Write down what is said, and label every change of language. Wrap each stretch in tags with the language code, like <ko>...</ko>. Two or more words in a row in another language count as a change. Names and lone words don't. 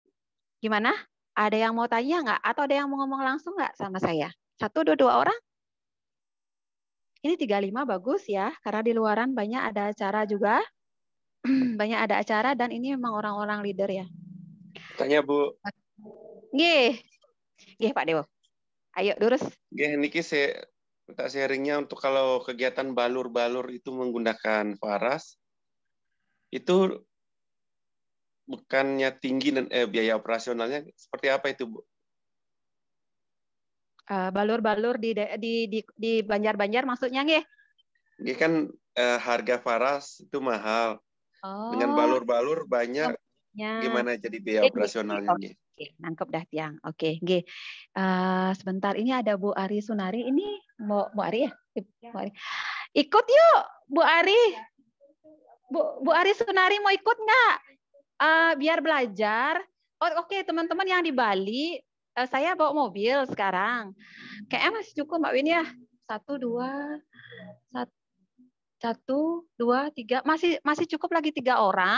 <id>Gimana? Ada yang mau tanya nggak? Atau ada yang mau ngomong langsung nggak sama saya? 1, 2 orang? Ini 35 bagus ya, karena di luaran banyak ada acara juga. Banyak ada acara dan ini memang orang-orang leader ya. Tanya Bu. Nggih. Nggih Pak Dewo. Ayo terus.</id> <ban>Nggih niki</ban> <id>saya minta sharingnya untuk kalau kegiatan balur-balur itu menggunakan Faras itu bukannya tinggi dan biaya operasionalnya seperti apa itu Bu? Balur-balur di Banjar-Banjar maksudnya nggih? Ini kan harga Faras itu mahal. Oh. Dengan balur-balur banyak. Gimana jadi biaya operasionalnya nggih?</id> <ban>Oke, nangkep dah tiang. Oke, nggih. Sebentar ini ada Bu Ari Sunari. Ini Bu Ari ya? Bu Ari. Ikut yuk, Bu Ari. Bu Ari Sunari mau ikut nggak? Biar belajar. Oh, oke, teman-teman yang di Bali, saya bawa mobil sekarang. Kayaknya masih cukup Mbak Win ya. 1, 2, 3. Masih cukup lagi 3 orang.</ban>